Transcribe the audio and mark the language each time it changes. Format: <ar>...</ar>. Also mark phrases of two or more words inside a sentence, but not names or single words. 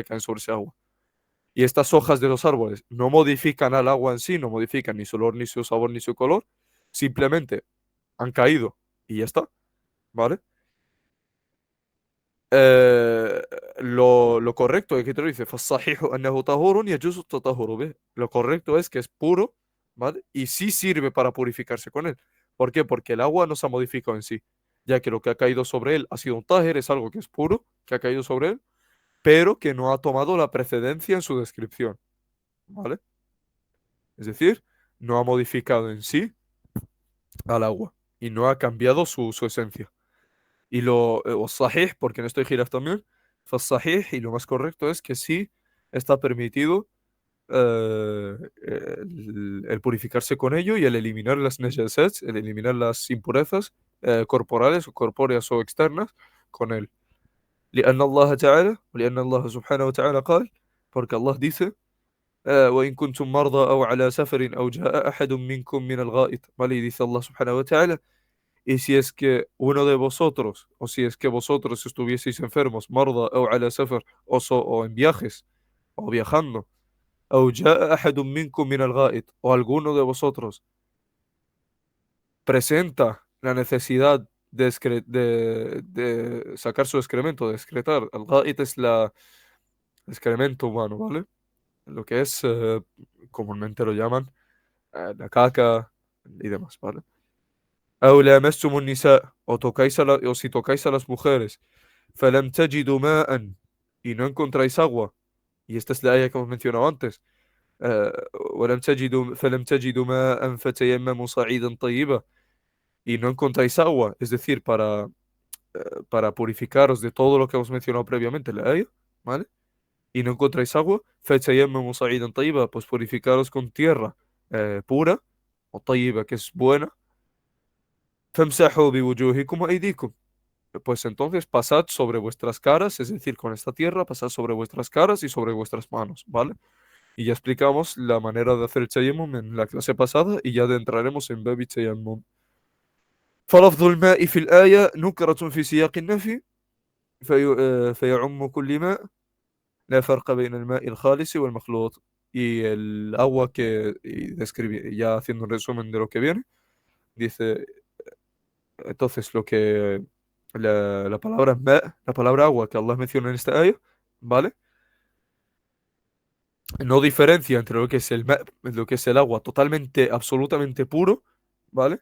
<es>Caen sobre ese agua. Y estas hojas de los árboles no modifican al agua en sí, no modifican ni su olor, ni su sabor, ni su color, simplemente han caído y ya está, ¿vale? Eh, lo correcto es que te lo dice,</es> <ar>فالصحيح أنه طهور يجوز التطهر به.</ar> <es>Lo correcto es que es puro, ¿vale? Y sí sirve para purificarse con él. ¿Por qué? Porque el agua no se ha modificado en sí, ya que lo que ha caído sobre él ha sido un tájer, es algo que es puro, que ha caído sobre él, pero que no ha tomado la precedencia en su descripción, ¿vale? Es decir, no ha modificado en sí al agua y no ha cambiado su esencia. Y o sahih, porque en esto hay giras también, sahih y lo más correcto es que sí está permitido el purificarse con ello y el eliminar las najasats, el eliminar las impurezas corporales o corpóreas o externas con él.</es> <ar>لأن الله تعالى ولأن الله سبحانه وتعالى قال,</ar> <es>porque Allah dice</es> <ar>وإن كنتم مرضى أو على سفر أو جاء أحد منكم من الغائط,</ar> <es>¿vale? Y dice Allah</es> <ar>سبحانه وتعالى,</ar> <es>y si es que uno de vosotros, o si es que vosotros estuvieseis enfermos, marda o</es> <ar>على سفر,</ar> <es>o en viajes, o viajando,</es> <ar>أو جاء أحد منكم من الغائط,</ar> <es>o alguno de vosotros presenta la necesidad de sacar su excremento, de excretar. El غائط es el excremento humano, ¿vale? Lo que es, comúnmente lo llaman, la caca y demás, ¿vale?</es> <ar>أو لامستم النساء,</ar> <es>o si tocáis a las mujeres,</es> <ar>فلم تجدوا ماء,</ar> <es>y no encontráis agua, y esta es la aya que hemos mencionado antes,</es> <ar>آه، فلم تجدوا ماء فتيمموا صعيدا طيبا,</ar> <es>y no encontráis agua, es decir, para purificaros de todo lo que hemos mencionado previamente en la aya, ¿vale? Y no encontráis agua,</es> <ar>فتيمموا صعيدا طيبا,</ar> <es>pues purificaros con tierra pura, o طيبة, que es buena,</es> <ar>فامسحوا بوجوهكم وأيديكم,</ar> <es>pues entonces pasad sobre vuestras caras, es decir, con esta tierra, pasad sobre vuestras caras y sobre vuestras manos, ¿vale? Y ya explicamos la manera de hacer el tayammum en la clase pasada y ya adentraremos en</es> <ar>باب التيمم. فلفظ الماء في الآية نكرة في سياق النفي فيعم كل ماء لا فرق بين الماء الخالص والمخلوط.</ar> <es>Y el agua ya haciendo un resumen de lo que viene, dice, entonces la palabra ma, la palabra agua que Allah menciona en esta ayah, ¿vale? No diferencia entre lo que es lo que es el agua totalmente, absolutamente puro, ¿vale?</es>